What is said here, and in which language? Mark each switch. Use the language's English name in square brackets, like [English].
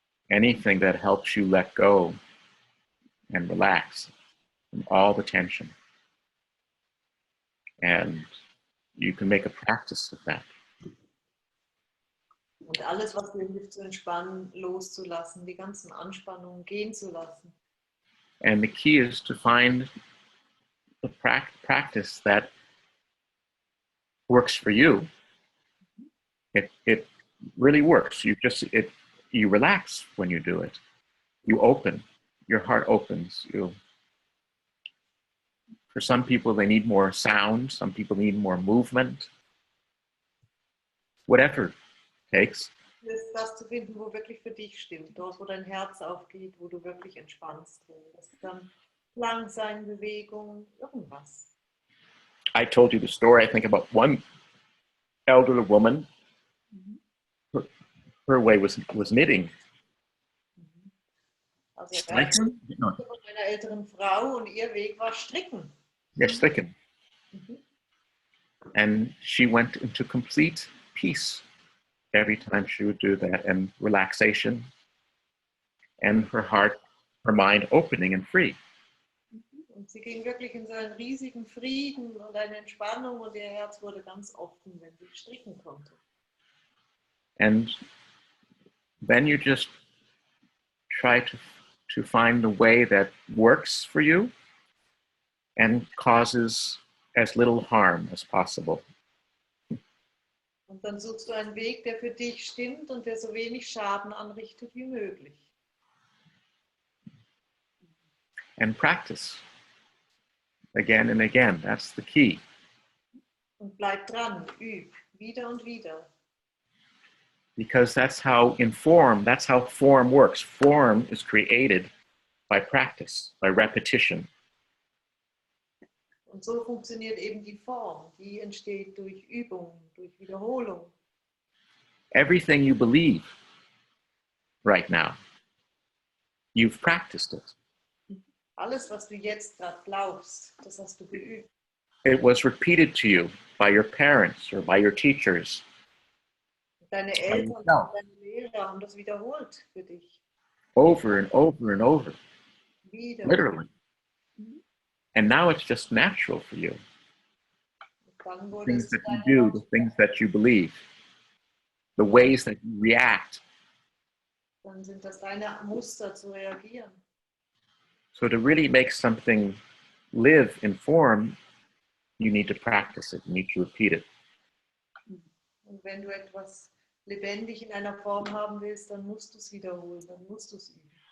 [English] anything that helps you let go and relax from all the tension. And you can make a practice of that. [German] Und alles, was dir hilft zu entspannen, loszulassen, die ganzen Anspannungen gehen zu lassen. [English] And the key is to find the practice that works for you. It really works. You relax when you do it. You open. Your heart opens. For some people, they need more sound. Some people need more movement. Whatever it takes. [German] Das zu finden, wo wirklich für dich stimmt. Dort, wo dein Herz aufgeht, wo du wirklich entspannst. Das kann lang sein, Bewegung, irgendwas. [English] I told you the story, I think, about one elderly woman. Her way was knitting. [German] Also Stricken? No. von einer älteren Frau und ihr Weg war Stricken. [English] Yeah, stricken. And she went into complete peace every time she would do that, and relaxation, and her heart, her mind opening and free. [German] Und sie ging wirklich in so einen riesigen Frieden und eine Entspannung und ihr Herz wurde ganz offen, wenn sie stricken konnte. [English] And then you just try to find the way that works for you and causes as little harm as possible. [German] Und dann suchst du einen Weg, der für dich stimmt und der so wenig Schaden anrichtet wie möglich. [English] And practice again and again. That's the key. [German] Und bleib dran, üb, wieder und wieder. [English] Because that's how form works. Form is created by practice, by repetition. [German] Und so funktioniert eben die Form. Die entsteht durch Übung, durch Wiederholung. [English] Everything you believe right now, you've practiced it. [German] Alles, was du jetzt gerade glaubst, das hast du geübt. [English] It was repeated to you by your parents or by your teachers. [German] Deine Eltern und deine Lehrer haben das wiederholt für dich. [English] Over and over and over. [German] Wieder. [English] Literally. And now it's just natural for you. [German] Dann wurde [English] Things [German] es [English] that you [German] deiner [English] do, the things that you believe, the ways that you react. [German] Dann sind das deine Muster zu reagieren. [English] So to really make something live in form, you need to practice it. You need to repeat it. [German] Und wenn du etwas lebendig in einer Form haben willst, dann musst du es wiederholen, dann musst du es üben.